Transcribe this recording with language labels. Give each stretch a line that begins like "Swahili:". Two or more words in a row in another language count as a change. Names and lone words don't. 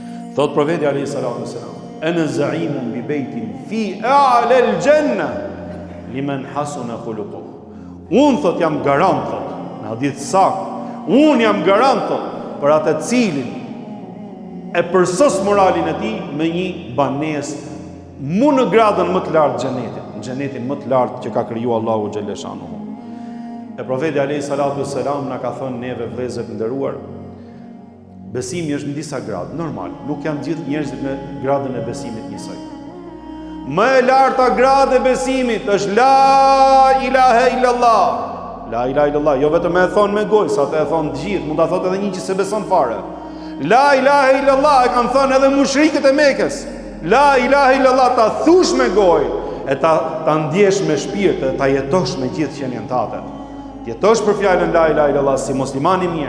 Albanian: Thot profeti
Arabic: عليه الصلاة والسلام، أنا زعيم ببيت في أعلى الجنة لمن حسن خلقه.
Albanian: Unë thot jam garant, thot, në hadith sakt, unë jam garant, thot, për atë cilin e përsos moralin e tij me një banesë mu në gradën më të lartë xhenetit, në xhenetin më të lartë që ka kriju Allahu
Arabic: جل شأنه.
Albanian: E profeti
Arabic: عليه الصلاة والسلام
Albanian: na ka thënë neve vëllezër të nderuar, besimi është në disa gradë, normal, nuk janë gjithë njerëzit me gradën e besimit njësoj. Më e larta gradë e besimit është
Arabic: لا إله إلا الله. لا إله إلا الله,
Albanian: jo vetëm e thonë me gojë, sa të e thonë të gjithë, mund ta thotë edhe një që se beson fare.
Arabic: لا إله إلا الله
Albanian: e kanë thënë edhe mushrikët e Mekës.
Arabic: لا إله إلا الله
Albanian: ta thush me gojë e ta ndjesh me shpirt e ta jetosh me gjithë qenien tate. Jetosh për fjalën
Arabic: لا إله إلا الله
Albanian: si musliman i mirë.